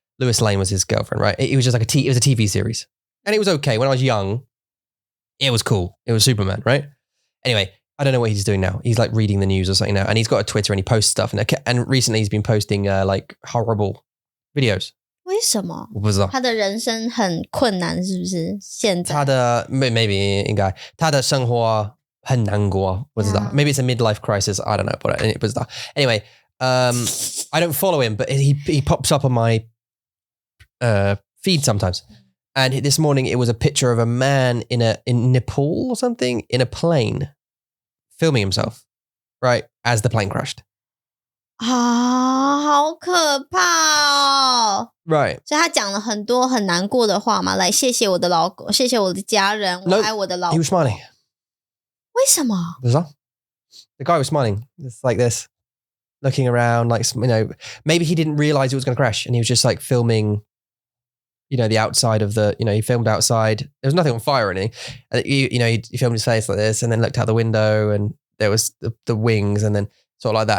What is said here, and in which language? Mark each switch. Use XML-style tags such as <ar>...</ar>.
<en>Lois Lane was his girlfriend, right? It was just like it was a TV series. And it was okay. When I was young, it was cool. It was Superman, right? Anyway, I don't know what he's doing now. He's like reading the news or something now. And he's got a Twitter and he posts stuff. And recently he's been posting like horrible videos.</en> <zh>为什么？我不知道。他的人生很困难，是不是？现在他的 maybe 应该他的生活很难过，不知道。</zh> <en>Maybe it's a midlife crisis. I don't know. But</en> <zh>不知道。</zh> <en>Anyway, I don't follow him, but he pops up on my feed sometimes. And this morning it was a picture of a man in Nepal or something in a plane filming himself, right, as the plane crashed.</en> <zh>好可怕哦</zh> <en>Right.</en> <zh>所以他讲了很多很难过的话嘛，来谢谢我的老公，谢谢我的家人，我爱我的老公。</zh> <en>He was smiling.</en> <zh>为什么？不知道</zh> <en>The guy was smiling. It's like this, looking around, like, you know, maybe he didn't realize it was going to crash and he was just like filming, you know, the outside of the, you know, he filmed outside. There was nothing on fire or anything. And you know, he filmed his face like this and then looked out the window and there was the wings and then sort of like that.</en>